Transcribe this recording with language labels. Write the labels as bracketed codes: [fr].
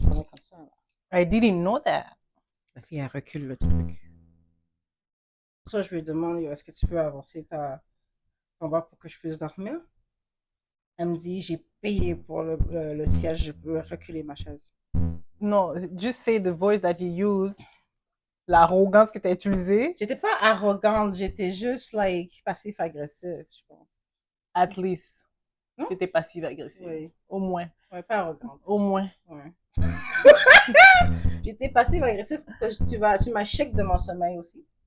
[fr] Je dormais comme ça. Là. [en] I didn't know that. [fr] La fille, elle recule le truc. Ça, je lui demande, est-ce que tu peux avancer ton banc pour que je puisse dormir? Elle me dit, j'ai payé pour le siège, je peux reculer ma chaise. [en] Non, just say the voice that you use. [fr] L'arrogance que tu as utilisée. J'étais pas arrogante, j'étais juste, like, passif-agressif, je pense. [en] At least. [fr] Tu étais passive-agressive. Oui. Au moins. Ouais, pas arrogante. Au moins. Ouais. J'étais passive-agressif parce que tu m'as chèque de mon sommeil aussi.